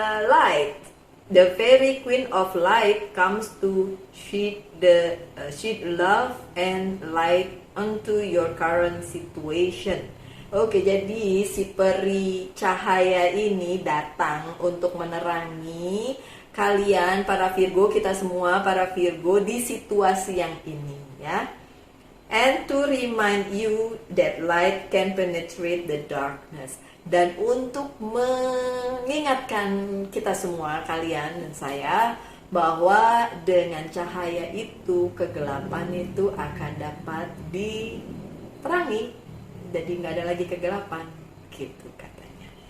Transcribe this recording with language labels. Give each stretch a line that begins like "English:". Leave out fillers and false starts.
English: Light, the fairy queen of light comes to shed love and light onto your current situation.
Indonesian: Oke, jadi si peri cahaya ini datang untuk menerangi kalian para Virgo, kita semua para Virgo di situasi yang ini ya.
English: And to remind you that light can penetrate the darkness.
Indonesian: Dan untuk mengingatkan kita semua, kalian dan saya, bahwa dengan cahaya itu kegelapan itu akan dapat diterangi. Jadi nggak ada lagi kegelapan, gitu katanya.